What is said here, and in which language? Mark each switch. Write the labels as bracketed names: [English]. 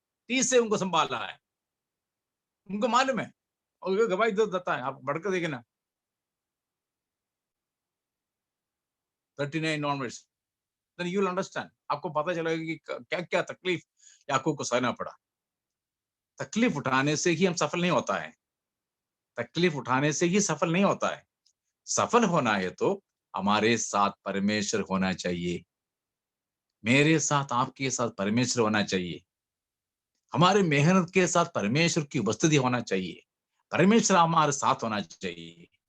[Hindi] ठीक से उनको संभाला है, उनको मालूम है, और गवाही देता है। आप बढ़कर देखें ना, [English] 39 onwards, then you will understand. [Hindi] आपको पता चलेगा कि क्या क्या तकलीफ याकूब को सहना पड़ा। तकलीफ उठाने से ही हम सफल नहीं होता है, तकलीफ उठाने से ही सफल नहीं होता है। सफल होना है तो हमारे साथ परमेश्वर होना चाहिए, मेरे साथ, आपके साथ परमेश्वर होना चाहिए, हमारे मेहनत के साथ परमेश्वर की उपस्थिति होना चाहिए, परमेश्वर हमारे साथ होना चाहिए।